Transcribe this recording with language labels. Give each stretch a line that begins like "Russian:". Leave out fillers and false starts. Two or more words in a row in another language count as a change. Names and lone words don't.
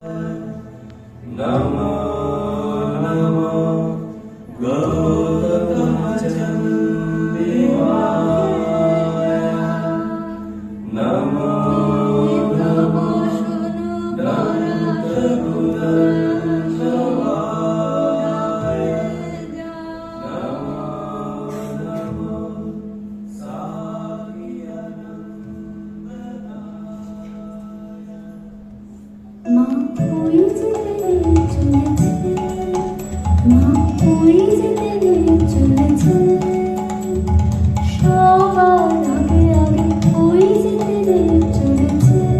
Sanskrit: नमो नमो गौतमचन्द्रिमाय नमो नमो दन्तकुलर्षवाय नमो नमो
Bangla: মা ওই যেতে চলেছে, মা ওই যেতে চলেছে, সবার আগে আগে ওই যেতে চলেছে।